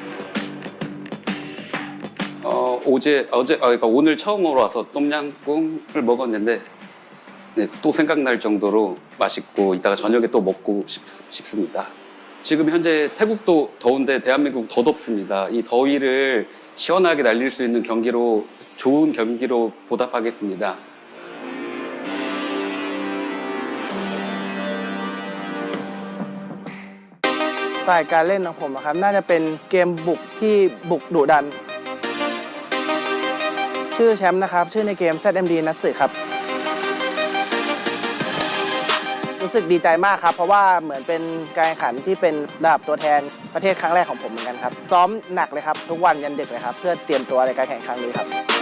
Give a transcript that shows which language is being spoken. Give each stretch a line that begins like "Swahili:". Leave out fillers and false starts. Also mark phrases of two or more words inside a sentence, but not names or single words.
Korean: 그러니까 오늘 처음으로 와서 똠양꿍을 먹었는데 또 생각날 정도로 맛있고 이따가 저녁에 또 먹고 싶습니다. 지금 현재 태국도 더운데 대한민국 더 덥습니다. 이 더위를 시원하게 날릴 수 있는 좋은 경기로 보답하겠습니다.
Thai: สไตล์การเล่นของผมนะครับน่าจะเป็นเกมบุกที่บุกดุดันชื่อแชมป์นะครับชื่อในเกม ZMD นัตสึครับรู้สึกดีใจมากครับเพราะว่าเหมือนเป็นการแข่งขันที่เป็นระดับตัวแทนประเทศครั้งแรกของผมเหมือนกันครับซ้อมหนักเลยครับทุกวันยันดึกเลยครับเพื่อเตรียมตัวในการแข่งครั้งนี้ครับ